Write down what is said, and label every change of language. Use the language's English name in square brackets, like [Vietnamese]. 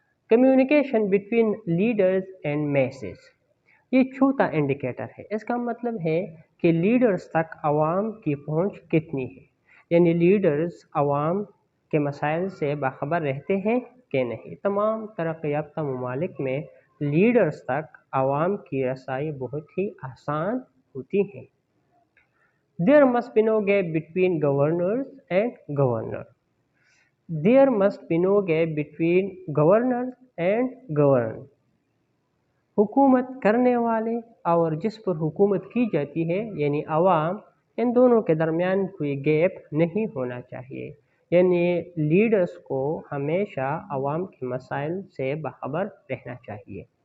[English] communication between leaders and masses, [Urdu] یہ چوتھا indicator ہے۔ اس کا مطلب ہے کہ لیڈرز تک عوام کی پہنچ کتنی ہے، یعنی لیڈرز عوام کے مسائل سے باخبر رہتے ہیں کہ نہیں۔ تمام ترقی یافتہ ممالک میں لیڈرز تک عوام کی رسائی بہت ہی آسان ہوتی ہے۔ [English] There must be no gap between governors and governors. There must be no gap between governors and governed. [Urdu] حکومت کرنے والے اور جس پر حکومت کی جاتی ہے، یعنی عوام، ان دونوں کے درمیان کوئی گیپ نہیں ہونا چاہیے، یعنی لیڈرز کو ہمیشہ عوام کے مسائل سے باخبر رہنا چاہیے.